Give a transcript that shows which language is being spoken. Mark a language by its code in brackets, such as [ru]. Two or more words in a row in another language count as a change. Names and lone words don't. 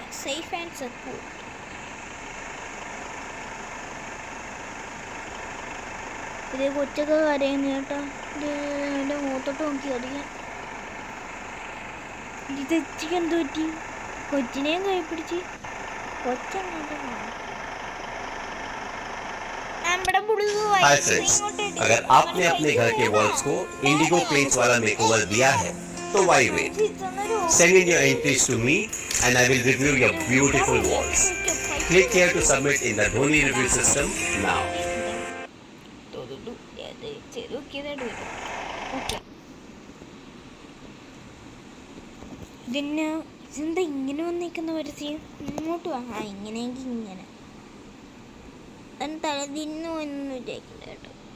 [en] safe and secure. [ml] ഇത് കൊച്ചൊക്കെ കരയുന്നു കേട്ടോ. ഇത് എൻ്റെ മുഖത്തോട്ട് നോക്കി അറിയാം. ഇത് എച്ചിക്ക് എന്ത് പറ്റി? കൊച്ചിനെയും കൈ പിടിച്ച് കൊച്ചങ്ങോട്ട് [en] Hi friends, [hi] अगर आपने अपने घर के वॉल्स को इंडिगो पेंट वाला मेकओवर दिया है तो [en] why wait? Send in your entries to me and I will review your beautiful walls. Click here to submit in the Dhoni review system now. [ml] ഇതിന് ഇതെന്താ ഇങ്ങനെ വന്നിരിക്കുന്ന പരസ്യം? ഇങ്ങോട്ട് വാ. ഇങ്ങനെയെങ്കിൽ ഇങ്ങനെ തലതിന്നു എന്ന് വിചാരിക്കില്ല കേട്ടോ.